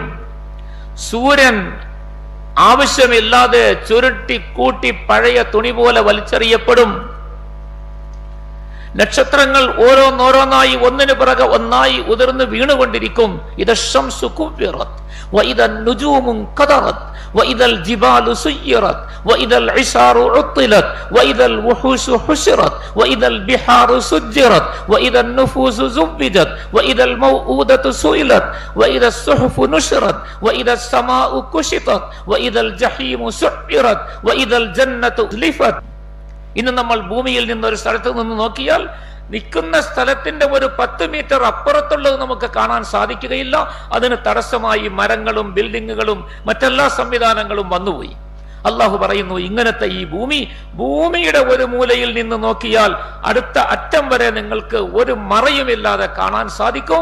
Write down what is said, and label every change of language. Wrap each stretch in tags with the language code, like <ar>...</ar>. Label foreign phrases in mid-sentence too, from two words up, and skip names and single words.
<ml>സൂര്യൻ ആവശ്യമില്ലാതെ ചുരുട്ടി കൂട്ടി പഴയ തുണി പോലെ വലിച്ചെറിയപ്പെടും. നക്ഷത്രങ്ങൾ ഓരോന്നോരോന്നായി ഒന്നിനു പിറകെ ഒന്നായി ഉതിർന്ന് വീണുകൊണ്ടിരിക്കും.</ml> <ar>إذا الشمس كورت وإذا النجوم انقدرت وإذا الجبال سيرت وإذا العشار عطلت وإذا الوحوش حشرت وإذا البحار سجرت وإذا النفوس زوجت وإذا الموءودة سئلت وإذا الصحف نشرت وإذا السماء كشطت وإذا الجحيم سعرت وإذا الجنة أزلفت.</ar> <ml>ഇന്ന് നമ്മൾ ഭൂമിയിൽ നിന്നൊരു സ്ഥലത്ത് നിന്ന് നോക്കിയാൽ നിൽക്കുന്ന സ്ഥലത്തിന്റെ ഒരു 10 മീറ്റർ അപ്പുറത്തുള്ളത് നമുക്ക് കാണാൻ സാധിക്കുകയില്ല. അതിന് തടസ്സമായി മരങ്ങളും ബിൽഡിങ്ങുകളും മറ്റെല്ലാ സംവിധാനങ്ങളും വന്നുപോയി. അള്ളാഹു പറയുന്നു, ഇങ്ങനത്തെ ഈ ഭൂമിയുടെ ഒരു മൂലയിൽ നിന്ന് നോക്കിയാൽ അടുത്ത അറ്റം വരെ നിങ്ങൾക്ക് ഒരു മറയുമില്ലാതെ കാണാൻ സാധിക്കും.</ml>